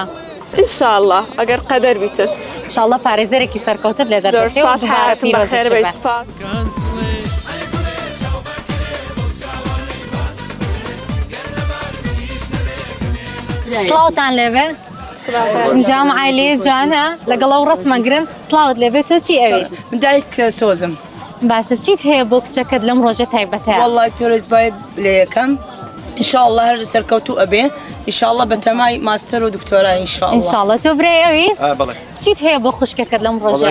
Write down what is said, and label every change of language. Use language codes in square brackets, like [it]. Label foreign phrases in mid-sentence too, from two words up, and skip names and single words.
[ckb] ئینشاءڵڵا ئەگەر قەدەر بیتن. ئینشاءڵڵا پارێزەرێکی سەرکەوتت لێ دەردەچێت و دووبارە پیرۆزی شبە. سڵاوتان لێبێ؟ جامعة لي جوانا لقلو رسمة قرن صلاود لبيتو چی اوی دایک سۆزم باشە چیت هەیە بۆ کچەکەت لەم ڕۆژە تایبەتە والله پیرۆزبای لێ یەکەم ئینشاءالله هەر سەرکەوتوو ئەبێ ئینشاءالله بەتەمای ماستەر و دکتۆرا ئینشاءالله ئینشاءالله تۆ برای ئەوی بەڵێ چیت هەیە بۆ خوشکەکەت لەم ڕۆژە